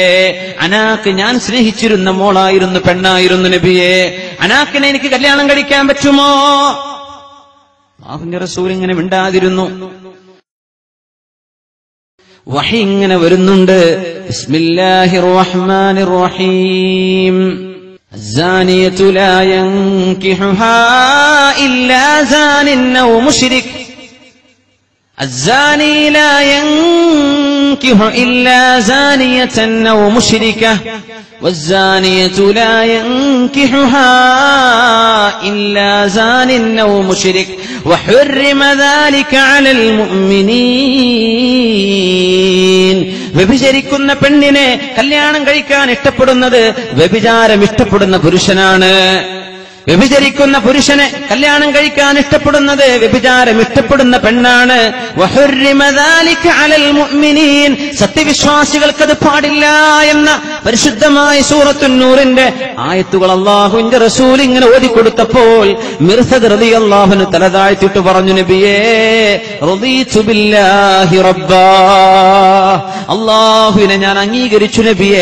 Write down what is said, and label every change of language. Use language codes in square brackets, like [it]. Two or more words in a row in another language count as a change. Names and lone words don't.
[ml] അനാക്ക് ഞാൻ സ്നേഹിച്ചിരുന്ന മോളായിരുന്നു, പെണ്ണായിരുന്നു നബിയേ. അനാക്കിനെ എനിക്ക് കല്യാണം കഴിക്കാൻ പറ്റുമോ? അല്ലാഹുവിന്റെ റസൂൽ ഇങ്ങനെ മിണ്ടാതിരുന്നു. വഹി ഇങ്ങനെ വരുന്നുണ്ട്. [ar] بسم الله الرحمن الرحيم. الزانية لا ينكحها إلا زان أو مشرك. الزاني لا ينكح إلا زانية أو مشركة والزانية لا ينكحها إلا زان أو مشرك وحرم ذلك على المؤمنين. [ml] വ്യഭിചരിക്കുന്ന പെണ്ണിനെ കല്യാണം കഴിക്കാൻ ഇഷ്ടപ്പെടുന്നത് വ്യഭിചാരം ഇഷ്ടപ്പെടുന്ന പുരുഷനാണ്. വ്യഭിചരിക്കുന്ന പുരുഷനെ കല്യാണം കഴിക്കാൻ ഇഷ്ടപ്പെടുന്നത് വ്യഭിചാരം ഇഷ്ടപ്പെടുന്ന പെണ്ണാണ്. [ar] وحرم ذلك على المؤمنين, [ml] സത്യവിശ്വാസികൾക്കത് പാടില്ല എന്ന പരിശുദ്ധമായ സൂറത്തുൻ നൂറിന്റെ ആയത്തുകൾ അല്ലാഹുവിന്റെ റസൂൽ ഇങ്ങനെ ഓതിക്കൊടുത്തപ്പോൾ മിർസദ് [ar] رضي الله عنه [ml] തല താഴ്ത്തിയിട്ട് പറഞ്ഞു, നബിയേ, [ar] رضيت بالله ربا, [ml] അല്ലാഹുവിനെ ഞാൻ അംഗീകരിച്ചു നബിയേ.